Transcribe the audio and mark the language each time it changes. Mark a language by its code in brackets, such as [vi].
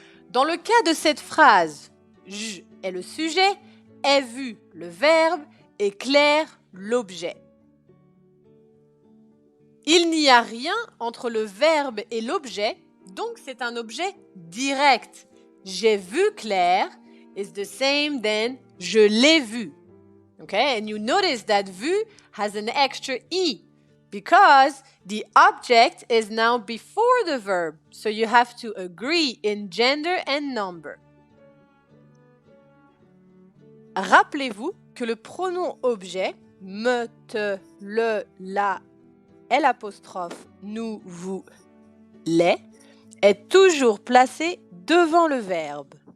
[fr] Dans le cas de cette phrase, je est le sujet, est vu le verbe et clair l'objet. Il n'y a rien entre le verbe et l'objet, donc c'est un objet direct. J'ai vu Claire is the same than je l'ai vu. [en] Okay, and you notice that vu has an extra E because the object is now before the verb. So you have to agree in gender and number. [fr] Rappelez-vous que le pronom objet, me, te, le, la, l'apostrophe, nous, vous, les, est toujours placé devant le verbe.